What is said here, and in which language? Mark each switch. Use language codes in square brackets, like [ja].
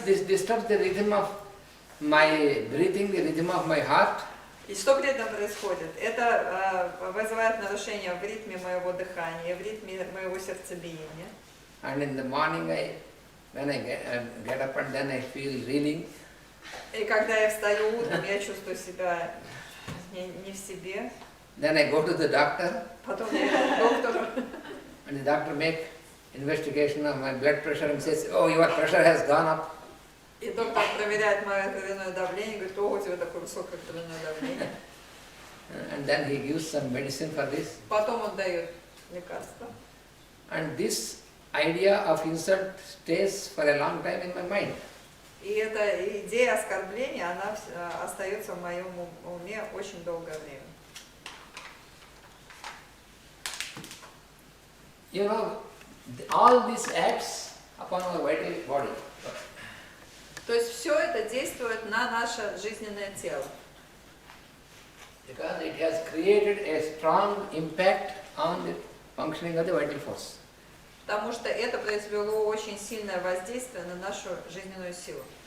[en] This disturbs the rhythm of my breathing, the rhythm of my heart. [ru] И что при этом происходит? Это вызывает нарушение в ритме моего дыхания, в ритме моего сердцебиения. [en] And in the morning, when I get up and then I feel reeling. [ru] И когда я встаю утром, я чувствую себя не в себе. [en] Then I go to the doctor. [ru] Потом я иду к доктору. [en] And the doctor make investigation of my blood pressure and says, oh, your pressure has gone up. [ru] И доктор проверяет мое кровяное давление, говорит, о, у тебя такое высокое кровяное давление. [en] And then he gives some medicine for this. [ru] Потом он дает лекарство. [en] And this idea of insult stays for a long time in my mind. [ru] И эта идея оскорбления, она остается в моем уме очень долгое время. [en] You know, all this acts upon our vital body. [ru] То есть все это действует на наше жизненное тело. [en] Because it has created a strong impact on the functioning of the vital force. [ru] Потому что это произвело очень сильное воздействие на нашу жизненную силу.